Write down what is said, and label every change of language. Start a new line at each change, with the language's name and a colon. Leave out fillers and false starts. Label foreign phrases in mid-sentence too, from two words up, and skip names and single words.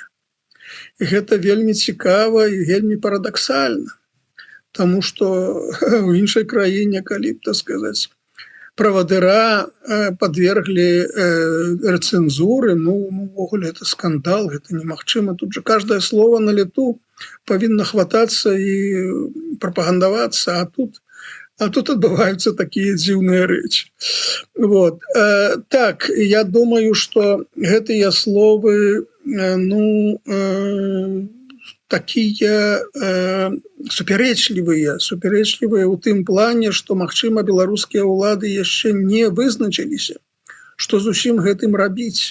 Belarusian: І гэта вельмі цікава і вельмі парадаксальна. Таму што ў іншай краіне, калі б, так сказаць, правадыра подверглі рэцэнзуры. Ну, увогуле
Russian: это скандал,
Belarusian: гэта немагчыма.
Russian: Тут же каждое слово на лету
Belarusian: павінна хватацца і прапагандавацца, а тут адбываюцца такія дзіўныя рэчы. Вот. Так, я думаю, што гэтыя словы такія супярэчлівыя ў тым плане, што, магчыма, беларускія ўлады яшчэ не вызначыліся, што зусім гэтым рабіць.